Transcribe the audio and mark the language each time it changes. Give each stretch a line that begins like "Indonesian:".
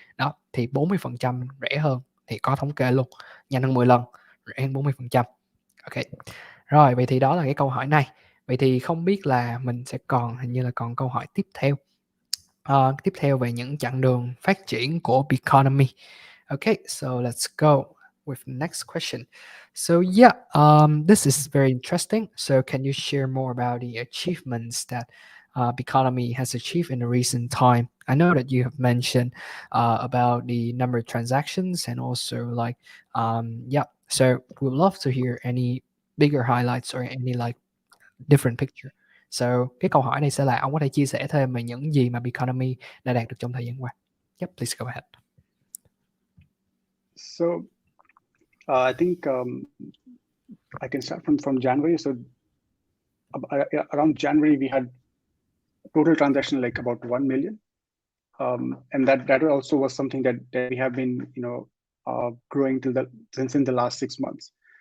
Vietnamese: Đó, thì 40% rẻ hơn, thì có thống kê luôn, nhanh hơn 10 lần, rẻ hơn 40%. Ok. Rồi, vậy thì đó là cái câu hỏi này. Vậy thì không biết là mình sẽ hình như là còn câu hỏi tiếp theo. Tiếp theo về những chặng đường phát triển của Biconomy.
English: Okay, so let's go with the next question. So yeah, this is very interesting. So can you share more about the achievements that Biconomy has achieved in the recent time? I know that you have mentioned about the number of transactions and also like yeah. So we'd love to hear any bigger highlights or any like different picture.
Vietnamese: So cái câu hỏi này sẽ là ông có thể chia sẻ thêm về những gì mà Biconomy đã đạt được trong thời gian qua.
English: Yep, please go ahead. So I think I can start from January. So around January, we had total transaction like about 1 million. And that also was something that we have been, growing since in the last 6 months.